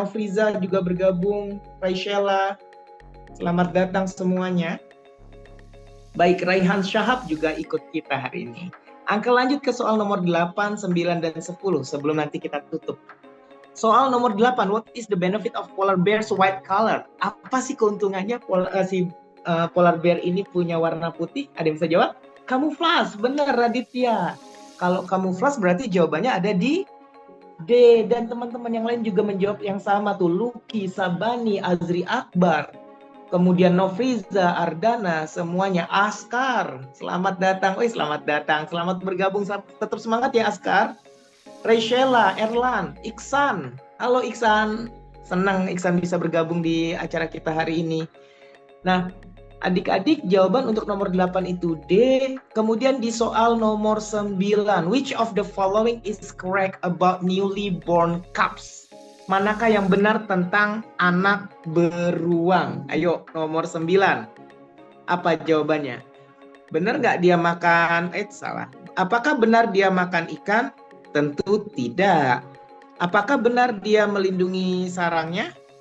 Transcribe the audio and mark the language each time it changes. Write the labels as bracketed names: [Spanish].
[Indonesian] Novriza juga bergabung, Raishela, selamat datang semuanya. Baik, Raihan Syahab juga ikut kita hari ini. Angka lanjut ke soal nomor 8, 9, dan 10 sebelum nanti kita tutup. Soal nomor 8, [English] what is the benefit of polar bear's white color? [Indonesian] Apa sih keuntungannya polar bear ini punya warna putih? Ada yang bisa jawab? Kamuflas, benar Raditya. Kalau kamuflas berarti jawabannya ada di D. Dan teman-teman yang lain juga menjawab yang sama tuh. Luki, Sabani, Azri Akbar. Kemudian Novriza, Ardana, semuanya. Askar, selamat datang. Selamat datang. Selamat bergabung. Tetap semangat ya Askar. Raishela, Erlan, Iksan. Halo Iksan. Senang Iksan bisa bergabung di acara kita hari ini. Nah, adik-adik jawaban untuk nomor 8 itu D. Kemudian di soal nomor 9. [English] Which of the following is correct about newly born cubs? [Indonesian] Manakah yang benar tentang anak beruang? Ayo, nomor 9. Apa jawabannya? Benar nggak dia makan? Salah. Apakah benar dia makan ikan? Tentu tidak. Apakah benar dia melindungi sarangnya?